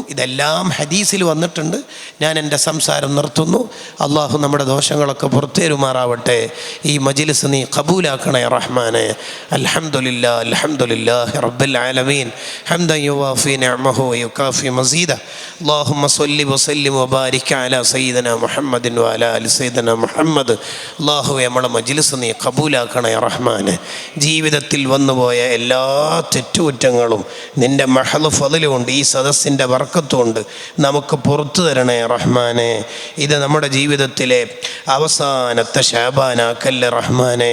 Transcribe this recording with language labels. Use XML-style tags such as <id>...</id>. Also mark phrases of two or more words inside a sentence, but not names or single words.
<ml>ഇതെല്ലാം ഹദീസിൽ വന്നിട്ടുണ്ട്. ഞാൻ എൻ്റെ സംസാരം നിർത്തുന്നു. അള്ളാഹു നമ്മുടെ ദോഷങ്ങളൊക്കെ പുറത്തേരുമാറാവട്ടെ. ഈ മജ്ലിസ് നീ ഖബൂലാക്കണേ റഹ്മാനെ.</ml> <ar>الحمد لله الحمد لله رب العالمين حمدا يوافي نعمه ويكافئ مزيده. اللهم صل وسلم وبارك على سيدنا محمد وعلى آل سيدنا محمد.</ar> <ml>അല്ലാഹു നമ്മുടെ മജ്ലിസ് നീ ഖബൂലാക്കണേ റഹ്മാനെ. ജീവിതത്തിൽ വന്നുപോയ എല്ലാ തെറ്റുകുറ്റങ്ങളും നിൻ്റെ മഹ്ള് ഫളില് കൊണ്ട്, ഈ സദസ്സിൻ്റെ ബർക്കത്ത് കൊണ്ട് നമുക്ക് പുറത്തു തരണേ റഹ്മാനെ. ഇത് നമ്മുടെ ജീവിതത്തിലെ അവസാനത്തെ ശഅബാനാക്കല്ലേ റഹ്മാനെ.</ml>